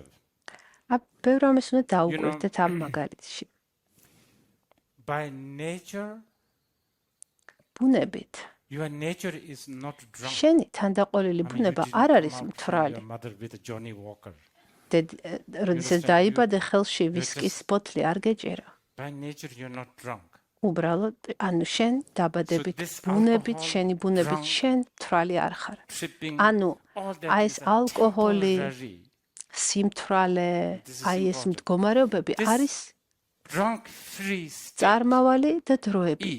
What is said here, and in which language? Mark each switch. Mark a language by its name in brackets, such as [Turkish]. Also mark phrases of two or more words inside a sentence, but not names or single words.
[Georgian] ბევრ რამეს უნდა დაუკვირდეთ ამ მაგალითში. [English] By nature, [Georgian] ბუნებით [English] your nature is not drunk. [Georgian] შენი თანდაყოლილი ბუნება არ არის მთვრალი. როდესაც დაიბადე, ხელში ვისკის ბოთლი არ გეჭირა. [English] By nature you're not drunk. [Georgian] უბრალოდ, ანუ შენ დაბადებით, ბუნებით, შენი ბუნებით შენ მთვრალი არ ხარ. ანუ აი ეს ალკოჰოლი, სიმთვრალე, აი ეს მდგომარეობები არის წარმავალი და დროებით.